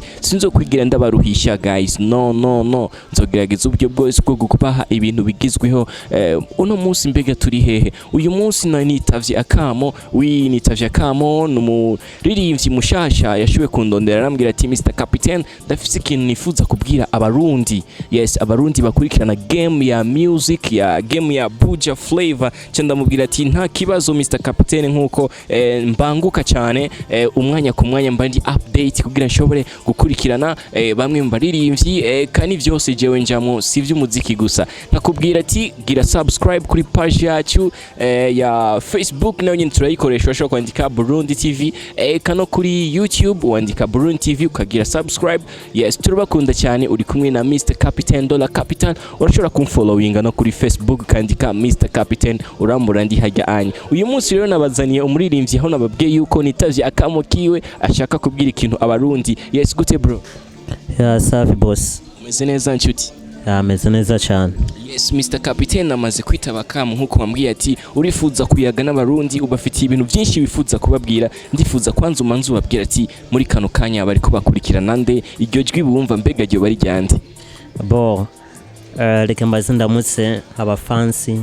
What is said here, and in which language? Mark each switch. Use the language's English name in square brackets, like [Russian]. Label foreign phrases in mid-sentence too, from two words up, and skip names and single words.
[Rundi] Sinzo kwigira ndabaruhisha guys, no nzogerageza uburyo bwose bwo gukubaha ibintu bigezweho. Uno munsi mbega turi hehe? Uyu munsi nitavye akamo n'umuririmbyi mushasha yashuwe kundondera arambwira ati Mr Captain ndafise ikintu nifuza kubwira abarundi. Yes, abarundi bakurikirana game ya music ya game ya Buja Flavor. Cyenda mubwira ati nta kibazo Mr Captain, nkuko mbanguka cyane umwanya ku mwanya mbandi update kugira nshobore gukurikirana bamwe mu baririmbyi kandi byose jewe njamo sivyo muziki gusa. Nakubwira ati gira subscribe kuri page yacu ya Facebook nayo nyine turayikoresha, ushobora kwandika Burundi TV, kano kuri YouTube wandika Burundi TV ukagira subscribe. Yes, turabakunda cyane. Uri kumwe na Mr Captain Dollar Capital, urashobora kumfollowinga no kuri Facebook kandika Mr Captain urambura ndi hajya anye. Uyu munsi rero nabazaniye umuririmbyi aho nababwiye yuko nitavye akamo kiwe ashaka kubwira ikintu abarundi. Yes, gute bro? [Swahili] Ya safi boss. [Rundi] Umeze neza nshuti? Ameze neza cyane. Yes, Mr Captain amaze kwitaba akamu nkuko bambwiye ati urifuza kuyaga n'abarundi, ubafitiye ibintu byinshi wifuza kubabwira. Ndifuza kwanza umanzu babwira ati muri kano kanya bari ko bakurikirana nde, iryo jwi bumva mbega ryo bari ryande. Bo reka mbaze ndamutse abafansi.